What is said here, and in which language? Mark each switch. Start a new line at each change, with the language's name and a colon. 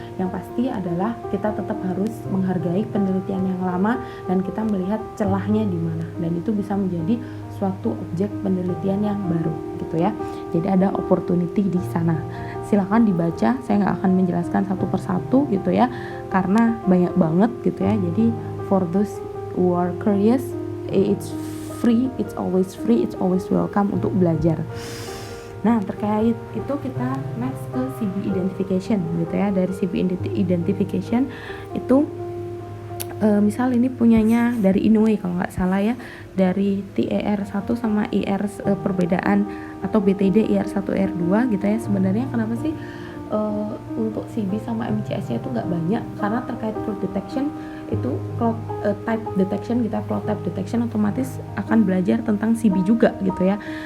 Indonesian: Yang pasti adalah kita tetap harus menghargai penelitian yang lama dan kita melihat celahnya di mana, dan itu bisa menjadi suatu objek penelitian yang baru gitu ya. Jadi ada opportunity di sana. Silakan dibaca, saya nggak akan menjelaskan satu persatu gitu ya, karena banyak banget gitu ya.
English: Jadi for those who are curious, it's free, it's always welcome
Indonesian: untuk belajar. Nah terkait itu kita next ke CB identification gitu ya. Dari CB identification itu misal ini punyanya dari Inoue kalau nggak salah ya, dari TER1 sama IR perbedaan atau BTD IR1 IR2 gitu ya. Sebenarnya kenapa sih untuk CB sama MCS-nya itu nggak banyak, karena terkait cloud detection itu cloud type detection gitu ya, cloud type detection otomatis akan belajar tentang CB juga gitu ya.